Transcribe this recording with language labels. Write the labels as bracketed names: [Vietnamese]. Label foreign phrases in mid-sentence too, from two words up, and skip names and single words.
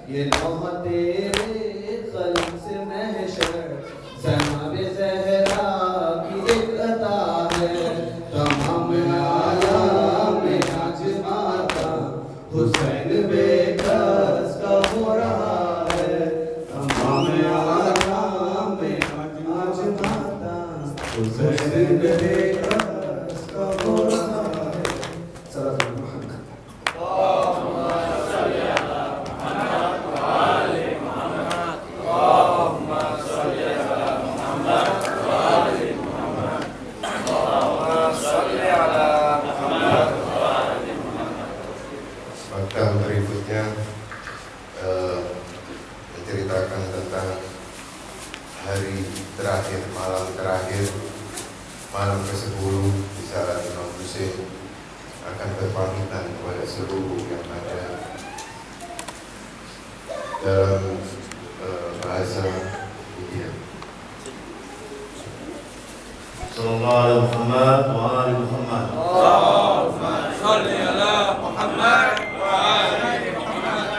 [Urdu] یہ لوح تیرے قلم سے محشر، جناب زہرا کی ایک عطا ہے، تمام عالم میں آج ماتا حسین بیکس کا ہو رہا ہے، تمام عالم میں آج ماتا حسین بیکس کا ہو رہا ہے. [Arabic] صلى الله عليه وسلم. [Indonesian] Maka berikutnya menceritakan tentang hari terakhir, malam ke-10 di saat Imam Husain akan berpamitan kepada seluruh yang ada dalam bahasa India. [Arabic] صلى الله عليه محمد وآل محمد. اللهم صل على محمد وآل محمد.